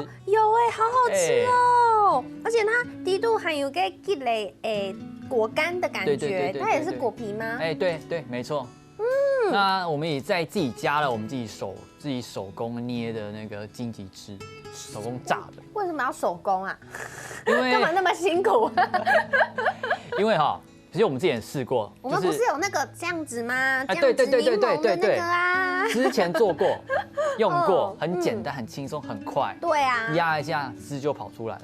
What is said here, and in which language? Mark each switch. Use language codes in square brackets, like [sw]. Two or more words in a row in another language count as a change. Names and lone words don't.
[zh] 有好好吃哦！而且它低度含有個吉類果乾的感覺，它也是果皮嗎？對，沒錯。那我們也在自己加了我們自己手工捏的那個金桔汁，手工炸的。為什麼要手工啊？因為幹嘛那麼辛苦？因為其實我們之前試過，我們不是有那個這樣子嗎？對，啊，之前做過，用過，很簡單，很輕鬆，很快。對啊，壓一下汁就跑出來了。